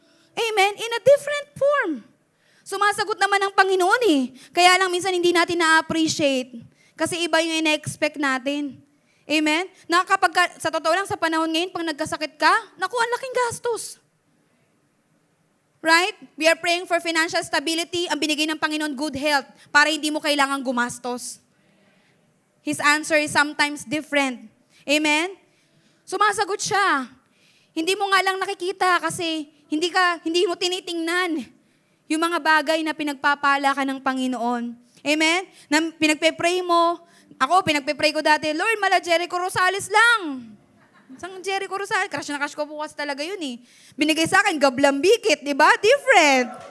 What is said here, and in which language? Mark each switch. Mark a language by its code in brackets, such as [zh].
[tl] Amen? [en] In a different form. [tl] Sumasagot naman ng Panginoon eh. Kaya lang minsan hindi natin na-appreciate. Kasi iba yung ina-expect natin. Amen? Na kapag, sa totoo lang, sa panahon ngayon, pag nagkasakit ka, naku, ang laking gastos. [en] Right? We are praying for financial stability. [tl] Ang binigay ng Panginoon, [en] good health, [tl] para hindi mo kailangang gumastos. [en] His answer is sometimes different. [tl] Amen? Sumasagot siya. Hindi mo nga lang nakikita kasi hindi mo tinitingnan yung mga bagay na pinagpapala ka ng Panginoon. Amen? Na pinagpe-pray mo. Ako, pinagpe-pray ko dati, Lord, mala Jericho Rosales lang. Sang Jericho Rosales, crush na crush ko po kasi talaga yun eh. Binigay sa akin, gablambikit, di ba? Different.